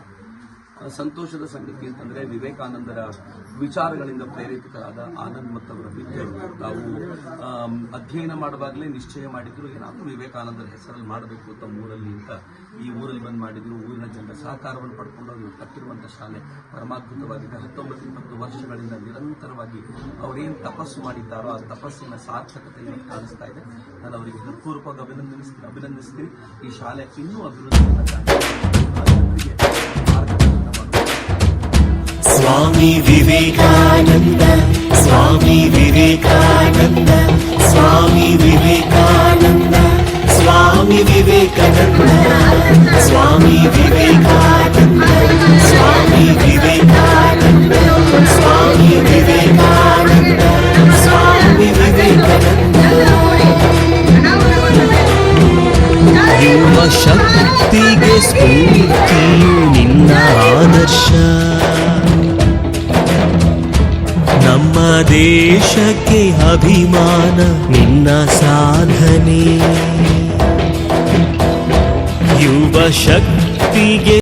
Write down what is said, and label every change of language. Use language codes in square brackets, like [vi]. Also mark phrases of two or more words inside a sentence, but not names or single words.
[kn] ಸಂತೋಷದ ಸಂಗತಿ ಅಂತಂದ್ರೆ ವಿವೇಕಾನಂದರ ವಿಚಾರಗಳಿಂದ ಪ್ರೇರೇಪಿತರಾದ ಆನಂದ್ ಮತ್ತವರ ವಿದ್ಯಾರ್ಥಿಗಳು ತಾವು ಅಧ್ಯಯನ ಮಾಡುವಾಗಲೇ ನಿಶ್ಚಯ ಮಾಡಿದ್ರು ಏನಾದರೂ ವಿವೇಕಾನಂದರ ಹೆಸರಲ್ಲಿ ಮಾಡಬೇಕು ಅಂತ ಊರಲ್ಲಿ ಅಂತ ಈ ಊರಲ್ಲಿ ಬಂದು ಮಾಡಿದ್ರು. ಊರಿನ ಜನರ ಸಹಕಾರವನ್ನು ಪಡ್ಕೊಂಡು ಅವರು ಕಟ್ಟಿರುವಂತಹ ಶಾಲೆ ಪರಮಾದ್ಭುತವಾಗಿದೆ. 19-20 ವರ್ಷಗಳಿಂದ ನಿರಂತರವಾಗಿ ಅವರೇನು ತಪಸ್ಸು ಮಾಡಿದ್ದಾರೋ ಆ ತಪಸ್ಸಿನ ಸಾರ್ಥಕತೆ ಇವತ್ತು ಕಾಣಿಸ್ತಾ ಇದೆ. ನಾನು ಅವರಿಗೆ ಹೃತ್ಪೂರ್ವಕವಾಗಿ ಅಭಿನಂದಿಸ್ತೀನಿ. ಈ ಶಾಲೆ ಇನ್ನೂ ಅಭಿವೃದ್ಧಿ स्वामी विवेकानंद स्वामी विवेकानंद स्वामी विवेकानंद स्वामी विवेकानंद स्वामी विवेकानंद स्वामी विवेकानंद स्वामी विवेकानंद स्वामी विवेकानंद ಯುವ ಶಕ್ತಿಗೆ ಸ್ಫೂರ್ತಿಯು ನಿನ್ನ ಆದರ್ಶ ನಮ್ಮ ದೇಶಕ್ಕೆ ಅಭಿಮಾನ ನಿನ್ನ ಸಾಧನೆ ಯುವ ಶಕ್ತಿಗೆ